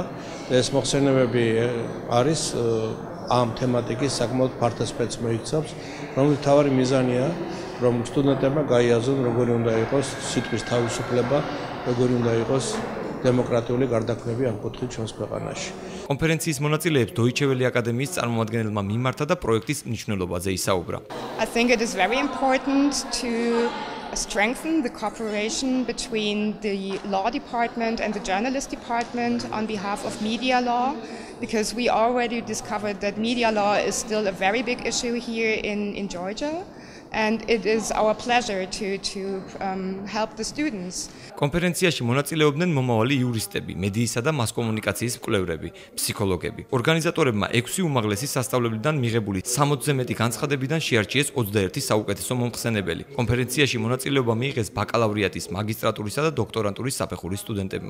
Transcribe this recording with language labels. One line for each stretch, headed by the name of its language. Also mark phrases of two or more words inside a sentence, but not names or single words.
Georgian: ეს მოხსენებები არის ამ თემატიკის საკმაოდ ფართო სპექტრს მოიცავს, რომლის მთავარი მიზანია, რომ სტუდენტებმა გაიაზრონ, როგორი უნდა იყოს სიტყვის თავისუფლება, როგორი უნდა იყოს დემოკრატიული გარდაქმნები ამ კუთხით ჩვენს ქვეყანაში. კონფერენციის მონაწილეებს Deutsche Welle აკადემიის წარმომადგენელმა მიმართა და პროექტის მნიშვნელობაზე ისაუბრა.
English: I think it is very important to strengthen the cooperation between the law department and the journalist department on behalf of media law, because we already discovered that media law is still a very big issue here in Georgia. And it is our pleasure to help the students.
Georgian: კონფერენციაში მონაწილეობდნენ მომავალი იურისტები, მედიისა და მასკომუნიკაციის მკვლევრები, ფსიქოლოგები. ორგანიზატორებმა 6 უმაღლესი სასწავლებლიდან მიღებული 60-ზე მეტი განცხადებიდან შეარჩიეს 21 საუკეთესო მომხსენებელი. კონფერენციაში მონაწილეობა მიიღეს ბაკალავრიატის, მაგისტრატურისა და დოქტორანტურის საფეხურის სტუდენტებმა.